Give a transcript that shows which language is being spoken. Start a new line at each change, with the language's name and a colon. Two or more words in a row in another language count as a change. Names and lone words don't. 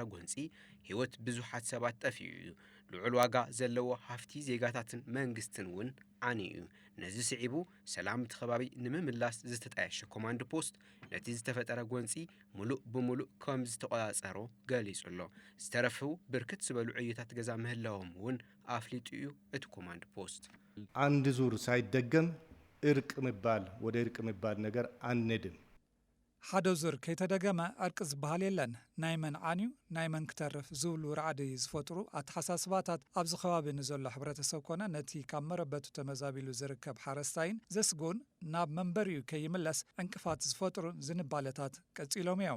Tigrinya: ጎንፂ ህይወት ብዙሓት ሰባት ጠፊኡ እዩ። ልዑል ዋጋ ዘለዎ ሃፍቲ ዜጋታትን መንግስትን እውን ዓንዩ እዩ። ነዚ ስዒቡ ሰላም እቲ ከባቢ ንምምላስ ዝተጣየሸ ኮማንድ ፖስት ነቲ ዝተፈጠረ ጎንፂ ሙሉእ ብሙሉእ ከም ዝተቆጻጸሮ ገሊጹ ኣሎ። ዝተረፉ ብርክት ዝበሉ ዕዮታት ገዛ ምህላዎም እውን ኣፍሊጡ እዩ እቲ ኮማንድ ፖስት።
Amharic: አንድ ዙር ሳይደገም እርቅ ምባል ወደ እርቅ ምባል ነገር አንድም
Tigrinya: ሓደ ዙር ከይተደገመ ዕርቂ ዝበሃል የለን። ናይ መን ዓንዩ ናይ መን ክተርፍ ዝብሉ ራዕዲ ዝፈጥሩ ኣተሓሳስባታት ኣብዚ ከባቢ ንዘሎ ሕብረተሰብ ኮነ ነቲ ካብ መረበቱ ተመዛቢሉ ዝርከብ ሓረስታይን ዘስጉን ናብ መንበሪኡ ከይምለስ ዕንቅፋት ዝፈጥሩ ዝንባለታት ቀጺሎም እዮም።